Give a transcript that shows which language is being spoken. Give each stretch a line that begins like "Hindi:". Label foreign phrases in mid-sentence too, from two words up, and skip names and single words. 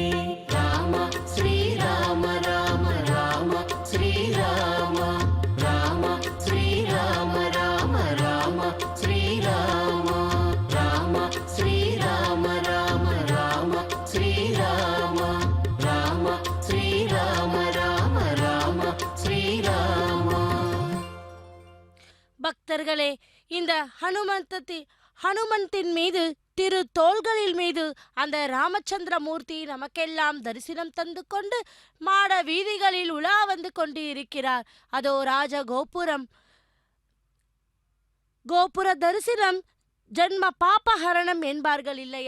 Telugu: రామ శ్రీరామ రామ రామ శ్రీరామ రామ శ్రీరామ రామ రామ శ్రీరామ రామ శ్రీరామ రామ రామ శ్రీరామ రామ శ్రీరామ రామ రామ శ్రీరామ
Tamil: பக்தர்களே, இந்த ஹனுமந்தின் மீது திரு தோள்களில் மீது அந்த ராமச்சந்திரமூர்த்தி நமக்கெல்லாம் தரிசனம் தந்து கொண்டு மாட வீதிகளில் உலா வந்து கொண்டு இருக்கிறார். அதோ ராஜ கோபுர தரிசனம் ஜன்ம பாபஹரணம் என்பார்கள் இல்லையா?